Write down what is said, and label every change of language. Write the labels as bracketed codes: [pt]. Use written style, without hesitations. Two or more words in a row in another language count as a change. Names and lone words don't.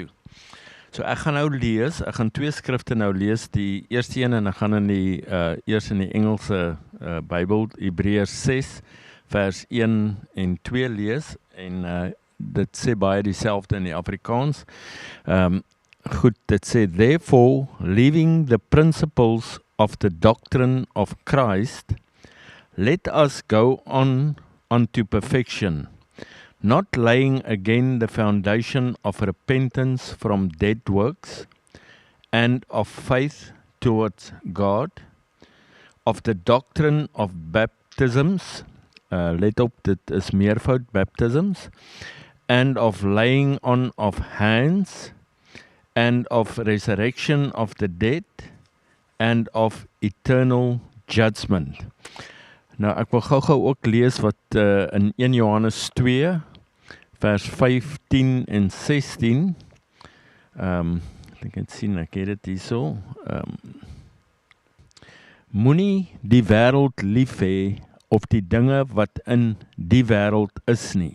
[af] So ek gaan nou lees, ek gaan twee skrifte nou lees, die eerste een en ek gaan eers in die Engelse Bybel, Hebreërs 6 vers 1 en 2 lees en dit sê baie dieselfde in die Afrikaans. Goed, dit sê, [en] therefore, leaving the principles of the doctrine of Christ, let us go on unto perfection, not laying again the foundation of repentance from dead works, and of faith towards God, of the doctrine of baptisms, [af] let op, dit is meervoud, [en] baptisms, and of laying on of hands, and of resurrection of the dead, and of eternal judgment. [af] Nou, ek wil gou ook lees wat in 1 Johannes 2, vers 15 en 16, ek het sien, ek het dit hierso, moenie die wêreld lief hê of die dinge wat in die wêreld is nie.